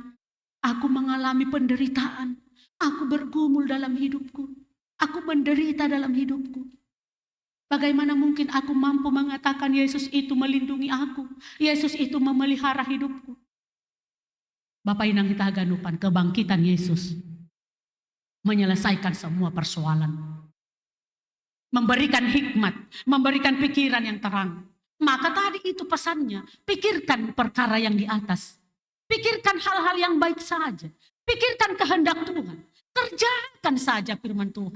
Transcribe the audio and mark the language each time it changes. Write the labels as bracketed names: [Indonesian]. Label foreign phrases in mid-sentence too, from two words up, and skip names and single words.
[Indonesian] Aku mengalami penderitaan. Aku bergumul dalam hidupku. Aku menderita dalam hidupku. Bagaimana mungkin aku mampu mengatakan Yesus itu melindungi aku. Yesus itu memelihara hidupku. Bapak Inang kita haganupan kebangkitan Yesus. Menyelesaikan semua persoalan. Memberikan hikmat. Memberikan pikiran yang terang. Maka tadi itu pesannya. Pikirkan perkara yang di atas. Pikirkan hal-hal yang baik saja. Pikirkan kehendak Tuhan. Kerjakan saja firman Tuhan.